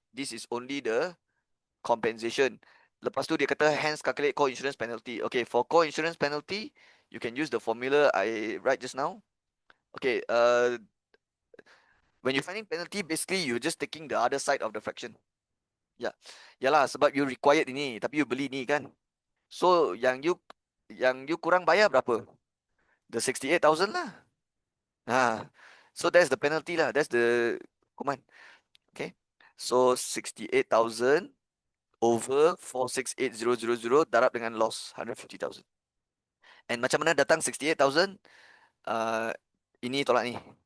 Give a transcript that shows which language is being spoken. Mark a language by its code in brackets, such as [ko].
[en] This is only the compensation. [ms] Lepas tu dia kata [en] hence calculate co-insurance penalty. Okay, for co-insurance penalty, you can use the formula I write just now. Okay, when you're finding penalty, basically you're just taking the other side of the fraction. [ms] Ya, yalah sebab you required ini, tapi you beli ni kan. So yang you kurang bayar berapa? [en] The 68,000 lah. So that's the penalty lah. That's the hukuman. Okay. So 68,000 over 468,000 [ms] darab dengan [en] loss 150,000. And [ms] macam mana datang 68,000? Ini tolak ni.